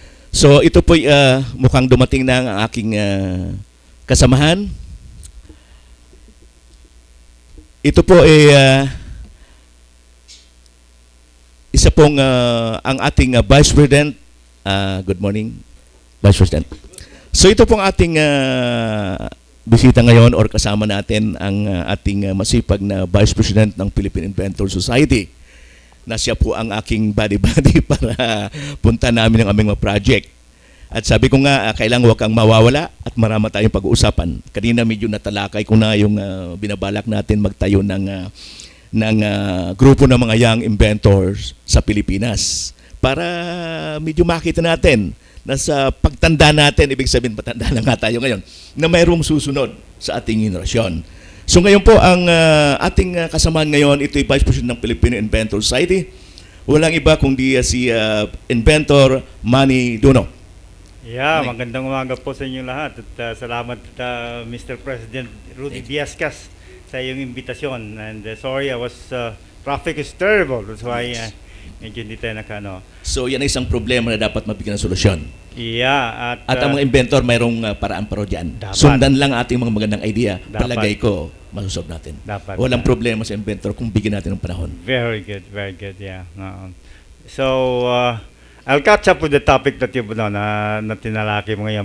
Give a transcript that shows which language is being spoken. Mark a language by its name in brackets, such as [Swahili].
[Filipino] So ito po mukhang dumating na ang aking kasamahan. Ito po ay isa pong ang ating Vice President. [English] Good morning, Vice President. [Filipino] So ito pong ating bisita ngayon or kasama natin ang ating masipag na Vice President ng Philippine Inventor Society na siya po ang aking buddy-buddy para punta namin ang aming mga project. At sabi ko nga, kailangan huwag kang mawawala at marami tayong pag-uusapan. Kanina medyo natalakay ko na yung binabalak natin magtayo ng grupo ng mga young inventors sa Pilipinas para medyo makita natin na sa pagtanda natin, ibig sabihin patanda na nga tayo ngayon, na mayroong susunod sa ating henerasyon. So ngayon po, ang ating kasamahan ngayon, ito ay Vice President ng Philippine Inventor Society. Walang iba kundi si Inventor Manny Duno. Yeah, magandang umaga po sa inyong lahat at salamat Mr. President Rudy Biascas sa iyong imbitasyon. [English] And sorry, traffic is terrible. That's why [Filipino] medyo hindi tayo nakano. So yan ay isang problema na dapat mabigyan ng solusyon. [English] Yeah. [Filipino] At ang mga inventor mayroong paraan paro dyan. Dapat. Sundan lang ating mga magandang idea. Dapat. Palagay ko, masusolve natin. Dapat. Walang problema sa inventor kung bigyan natin ng panahon. [English] Very good, yeah. So, I'll catch up with the topic that [Filipino] na tinalaki mo ngayon.